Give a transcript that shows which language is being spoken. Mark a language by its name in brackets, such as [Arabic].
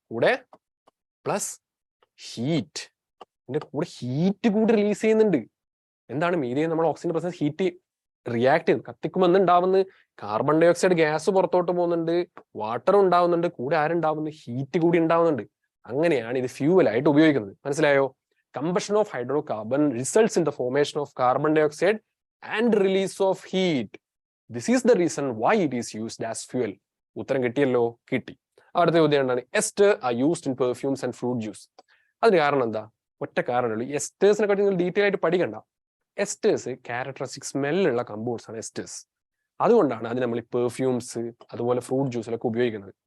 [Malayalam] കൂടെ plus heat. ഇതിന്റെ കൂടെ ഹീറ്റ് കൂടി റിലീസ് ചെയ്യുന്നുണ്ട്. എന്താണ് മീഥെയിൻ? നമ്മൾ ഓക്സിജന്റെ പ്രസൻസ് ഹീറ്റ് റിയാക്ട് ചെയ്യുന്നു. കത്തിക്കുമ്പോൾ എന്തുണ്ടാവുന്നത്? കാർബൺ ഡൈ ഓക്സൈഡ് ഗ്യാസ് പുറത്തോട്ട് പോകുന്നുണ്ട്, വാട്ടർ ഉണ്ടാവുന്നുണ്ട്, കൂടെ ആരുണ്ടാവുന്നു? ഹീറ്റ് കൂടി ഉണ്ടാവുന്നുണ്ട്. അങ്ങനെയാണ് ഇത് ഫ്യൂവലായിട്ട് ഉപയോഗിക്കുന്നത്. മനസ്സിലായോ? [English] Combustion of hydrocarbon results in the formation of carbon dioxide and release of heat. This is the reason why it is used as fuel. [Malayalam] ഉത്തരം കിട്ടിയല്ലോ? കിട്ടി. അടുത്ത ചോദ്യം എന്താണ്? [English] Esters are used in perfumes and fruit juice. [Malayalam] അതിന് കാരണം എന്താ? ഒറ്റ കാരണമുള്ളൂ. എസ്റ്റേഴ്സിനെ കാട്ടി നിങ്ങൾ ഡീറ്റെയിൽ ആയിട്ട് പഠിക്കണ്ട. എസ്റ്റേഴ്സ് ക്യാരക്ടറിസ്റ്റിക് സ്മെല്ലുള്ള കമ്പൗണ്ട്സ് ആണ് എസ്റ്റേഴ്സ്. അതുകൊണ്ടാണ് അത് നമ്മൾ ഈ പെർഫ്യൂംസ് അതുപോലെ ഫ്രൂട്ട് ജ്യൂസിലൊക്കെ ഉപയോഗിക്കുന്നത്.